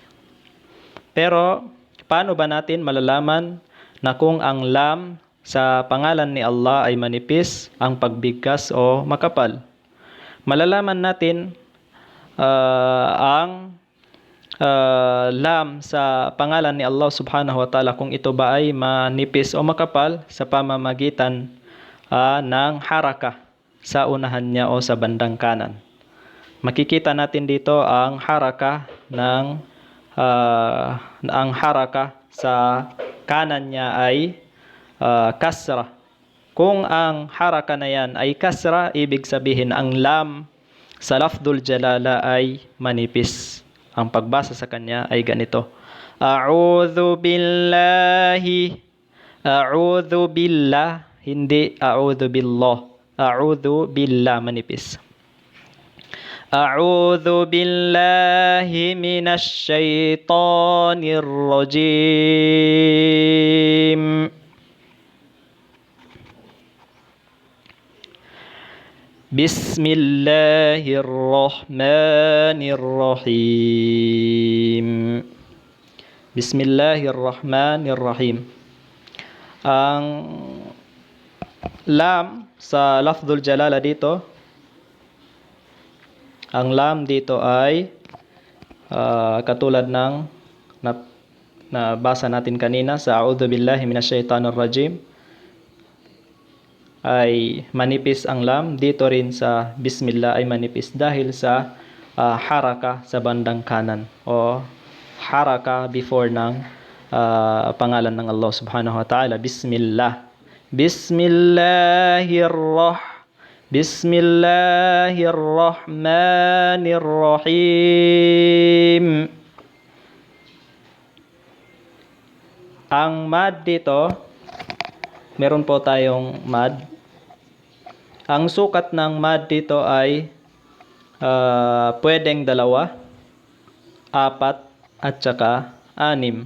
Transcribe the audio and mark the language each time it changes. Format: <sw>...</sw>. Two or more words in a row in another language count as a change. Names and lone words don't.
<tl>Pero paano ba natin malalaman na kung ang lam sa pangalan ni Allah ay manipis, ang pagbigkas o makapal? Malalaman natin ang lam sa pangalan ni Allah</tl> <ar>subhanahu wa ta'ala</ar> <tl>kung ito ba ay manipis o makapal sa pamamagitan ng haraka sa unahan niya o sa bandang kanan. Makikita natin dito ang haraka sa kanan niya ay kasra. Kung ang haraka na yan ay kasra, ibig sabihin ang lam sa</tl> <ar>lafdhul jalala</ar> <tl>ay manipis. Ang pagbasa sa kanya ay ganito.</tl> <ar>أعوذ بالله. أعوذ بالله. Hindi أعوذ بالله. أعوذ بالله, manipis. أعوذ بالله من الشيطان الرجيم. بسم الله الرحمن الرحيم. بسم الله الرحمن الرحيم.</ar> <tl>Ang lam sa lafdhul jalala dito, ang lam dito ay katulad ng nabasa natin kanina sa</tl> <ar>A'udhu billahi minasyaitanir rajim,</ar> <tl>ay manipis ang lam. Dito rin sa Bismillah ay manipis dahil sa haraka sa bandang kanan o haraka before ng pangalan ng Allah</tl> <ar>subhanahu wa ta'ala.</ar> <tl>Bismillah.</tl> <ar>بسم الله الرحمن الرحيم.</ar> <tl>Ang mad dito, meron po tayong mad. Ang sukat ng mad dito ay pwedeng 2, 4, at saka 6.</tl>